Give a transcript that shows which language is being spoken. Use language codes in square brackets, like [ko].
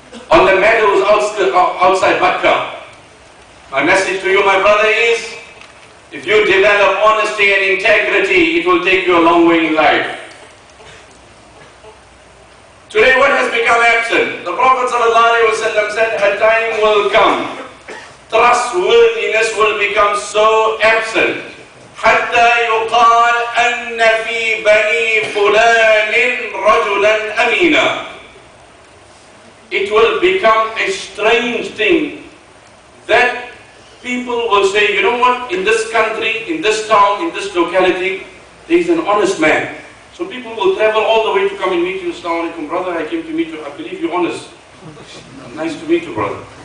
[en] On the meadows outside Makkah. My message to you, my brother, is if you develop honesty and integrity, it will take you a long way in life. Today what has become absent? The Prophet ﷺ said a time will come. Trustworthiness will become so absent. [ar] حتى يقال أن في بني فلان رجلا أمينا. [en] It will become a strange thing that people will say, you know what, in this country, in this town, in this locality, there is an honest man. So people will travel all the way to come and meet you. Assalamu alaikum, brother, I came to meet you. I believe you're honest. Nice to meet you, brother.